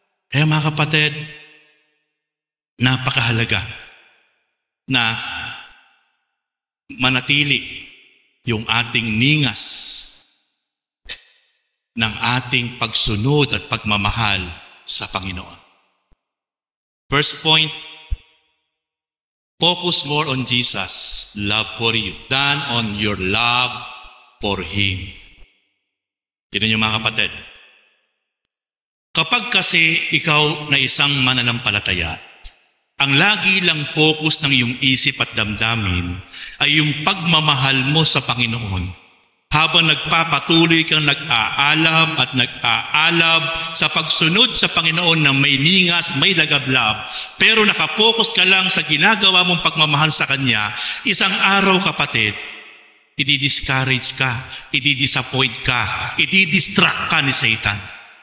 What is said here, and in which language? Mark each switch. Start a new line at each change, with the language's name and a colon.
Filipino: Kaya mga kapatid, napakahalaga na manatili yung ating ningas ng ating pagsunod at pagmamahal sa Panginoon.
English: First point, focus more on Jesus' love for you than on your love for Him.
Filipino: Tignan niyo mga kapatid. Kapag kasi ikaw na isang mananampalataya, ang lagi lang focus ng iyong isip at damdamin ay yung pagmamahal mo sa Panginoon. Habang nagpapatuloy kang nag-aalab at nag-aalab sa pagsunod sa Panginoon na may ningas, may lagablab, pero nakapokus ka lang sa ginagawa mong pagmamahal sa Kanya, isang araw kapatid, i-discourage ka, i-disappoint ka, i-distract ka ni Satan.